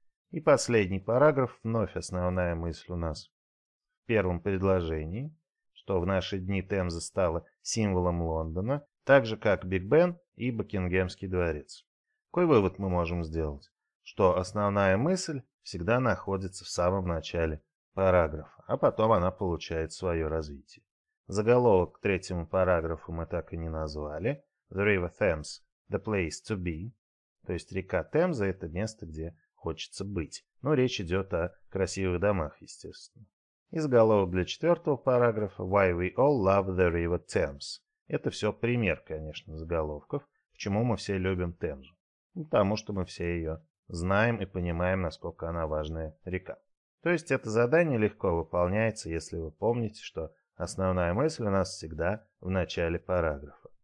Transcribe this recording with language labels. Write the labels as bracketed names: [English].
[Russian] И последний параграф, вновь основная мысль у нас в первом предложении, что в наши дни Темза стала символом Лондона, так же как Биг Бен и Букингемский дворец. Какой вывод мы можем сделать? Что основная мысль всегда находится в самом начале параграфа, а потом она получает свое развитие. Заголовок к третьему параграфу мы так и не назвали. [English] The River Thames, the place to be. [Russian] То есть река Темза – это место, где хочется быть. Но речь идет о красивых домах, естественно. И заголовок для четвертого параграфа [English] Why we all love the river Thames. [Russian] Это все пример, конечно, заголовков, почему мы все любим Темзу. Потому что мы все ее знаем и понимаем, насколько она важная река. То есть это задание легко выполняется, если вы помните, что основная мысль у нас всегда в начале параграфа.